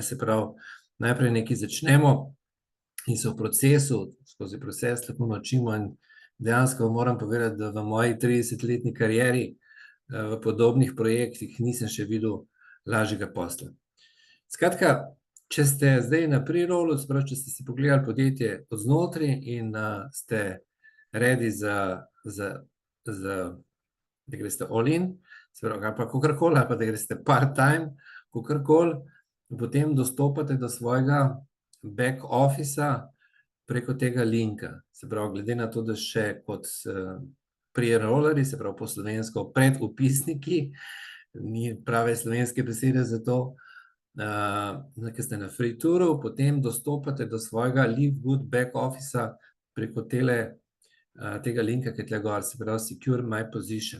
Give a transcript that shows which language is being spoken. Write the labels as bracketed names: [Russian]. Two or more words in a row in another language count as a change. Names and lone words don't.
[Slovenian] Se pravi, najprej nekaj začnemo in se v procesu, skozi proces lahko naučimo, in dejansko moram povedati, da v moji 30-letni karieri v podobnih projektih nisem še videl lažjega posla. Skratka, če ste zdaj na pre-rollu, se pravi, če ste si pogledali podjetje od znotraj in ste ready da greste [English] all in, [Slovenian] se pravi, pa kakorkoli, pa da greste part-time, kakorkoli, potem dostopate do svojega [English] back officea [Slovenian] preko tega linka. Se pravi, glede na to, da še kot pre-rolleri, se pravi po slovensko predvpisniki, ni prave slovenske besede za to, ki ste na [English] free touru, [Slovenian] potem dostopate do svojega Live Good [English] back officea [Slovenian] preko tega linka, ki je tle gor, se pravi Secure My Position.